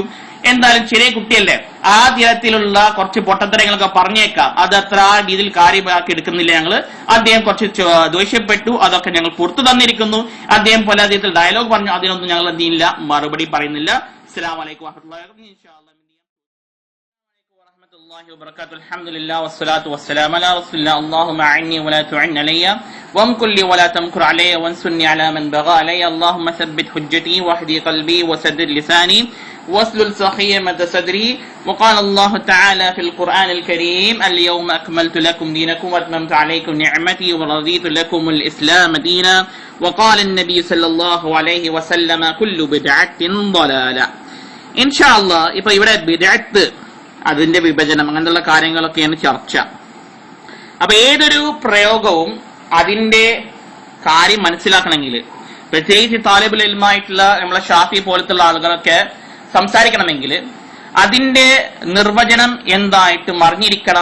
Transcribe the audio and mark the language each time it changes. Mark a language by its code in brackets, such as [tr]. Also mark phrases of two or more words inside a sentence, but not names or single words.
[ml] എന്തായാലും ചെറിയ കുട്ടിയല്ലേ, ആ തരത്തിലുള്ള കുറച്ച് പൊട്ടത്തരങ്ങളൊക്കെ പറഞ്ഞേക്കാം. അത് അത്ര രീതിയിൽ കാര്യമാക്കി എടുക്കുന്നില്ല ഞങ്ങള്. അദ്ദേഹം കുറച്ച് ദേഷ്യപ്പെട്ടു, അതൊക്കെ ഞങ്ങൾ പുറത്തു തന്നിരിക്കുന്നു. അദ്ദേഹം പല രീതിയിൽ ഡയലോഗ് പറഞ്ഞു, അതിനൊന്നും ഞങ്ങൾ എന്ത് ചെയ്യില്ല, മറുപടി പറയുന്നില്ല. [ar] السلام عليكم ورحمة الله وبركاته. الحمد لله والصلاة والسلام على رسول الله. اللهم أعني ولا تعن علي وامكر لي ولا تمكر علي وانصرني على من بغى علي. اللهم ثبت حجتي واهدي قلبي وسدد لساني واسلل سخيمة صدري. وقال الله تعالى في القرآن الكريم: اليوم أكملت لكم دينكم وأتممت عليكم نعمتي ورضيت لكم الإسلام دينا. وقال النبي صلى الله عليه وسلم: كل بدعة ضلالة. إن شاء الله [ml] ഇപ്പോ ഇവിടെ ബിദ്അത്ത്, അതിന്റെ വിഭജനം, അങ്ങനെയുള്ള കാര്യങ്ങളൊക്കെയാണ് ചർച്ച. അപ്പൊ ഏതൊരു പ്രയോഗവും അതിന്റെ കാര്യം മനസ്സിലാക്കണമെങ്കിൽ, പ്രത്യേകിച്ച് [ar] طالب العلم [ml] നമ്മളെ ഷാഫി പോലത്തുള്ള ആളുകളൊക്കെ സംസാരിക്കണമെങ്കിൽ അതിന്റെ നിർവചനം എന്തായിട്ട് അറിഞ്ഞിരിക്കണം.